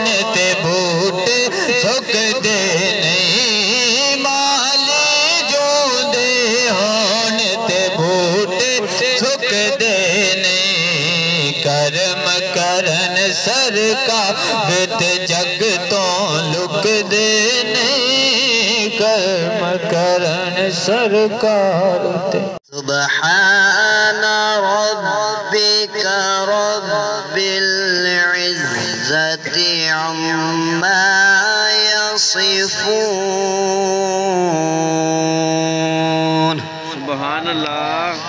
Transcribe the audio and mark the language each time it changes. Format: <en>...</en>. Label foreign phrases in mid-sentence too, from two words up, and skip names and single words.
<pa>تے بوٹے سکدے نہیں مالے جوندے ہون تے بوٹے سکدے نہیں کرم کرن سرکار تے جگ تو لک دے نہیں کرم کرن سرکار تے</pa> <ar>سبحان ربك رب العزة عما يصفون سبحان اللہ</ar>